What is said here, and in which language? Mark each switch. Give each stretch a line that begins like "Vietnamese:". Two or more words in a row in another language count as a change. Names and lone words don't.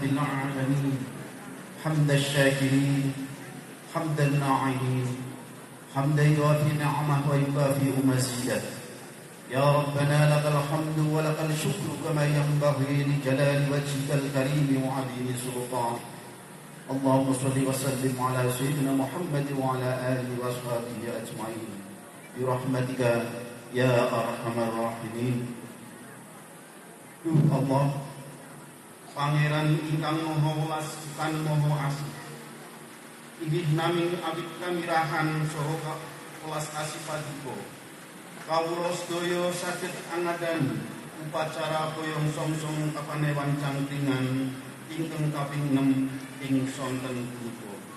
Arabic: العالمين حمد الشاكرين حمد الناعمين حمدا يوافي نعمه ويكافئ مزيده يا ربنا لك الحمد ولك الشكر كما ينبغي لجلال وجهك الكريم وعظيم سلطانك اللهم صل وسلم على سيدنا محمد وعلى آله وصحبه أجمعين برحمتك يا أرحم الراحمين.
Javanese: Duh Allah, Pangeran ingkang Maha Welas lan Maha Asih, inggih nami abid kamirahan saha welas asih paduka. Kawula sedaya saged angadani upacara boyong songsong Kapanewan Jangkringan ingkang kaping 6 ing sonten punika.